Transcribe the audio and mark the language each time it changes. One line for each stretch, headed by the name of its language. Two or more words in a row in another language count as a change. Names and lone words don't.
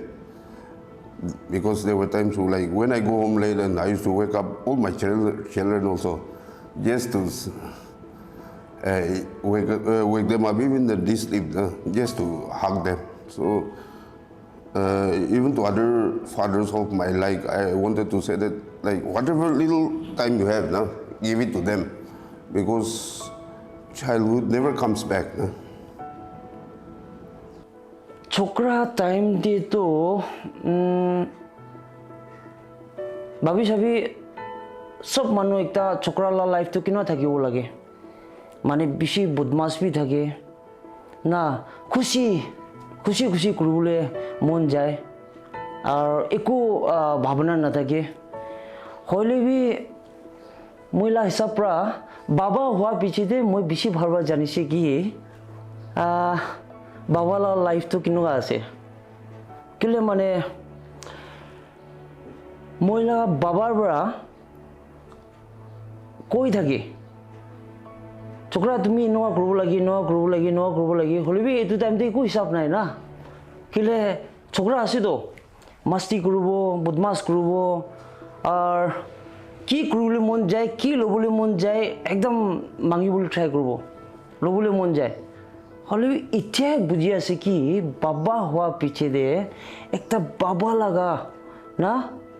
English: Because there were times like when I go home late and I used to wake up all my children also, just to wake them up, even the sleep, just to hug them. So even to other fathers of my life, I wanted to say that, like, whatever little time you have, give it to them, because childhood never comes back.
Naga Pidgin: Chokra time de to babi sabi sob manu ekta chokra la life to kino thakibo lage mane bishi budmas bi thake na khushi kurule mon jay ar eku bhabna na thake hoile bi moila hisab pra baba hua piche de moi bishi bharba janise ki baba la life to kino ase kile mane moila babar bra koi thake chokra tumi noa grow lagi hole bi etu time te ko hisab nai na kile chokra ase to masti kurubo budmas kurubo ar ki kurule mon jay ki lobule mon jay ekdam mangibul try kurubo lobule mon jay hole itia buji ase ki baba hua piche de ekta baba laga na